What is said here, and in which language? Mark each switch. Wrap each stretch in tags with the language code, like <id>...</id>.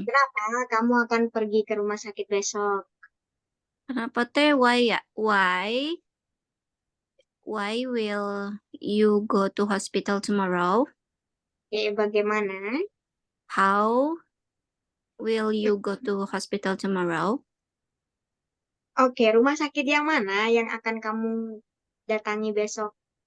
<id>Kenapa kamu akan pergi ke rumah sakit besok? Kenapa teh?</id> <en>Why</en> <id>ya?</id> <en>Why will you go to hospital tomorrow?</en> <id>Oke, bagaimana?</id> <en>How will you go to hospital tomorrow?</en> <id>Oke, rumah sakit yang mana yang akan kamu datangi besok?</id>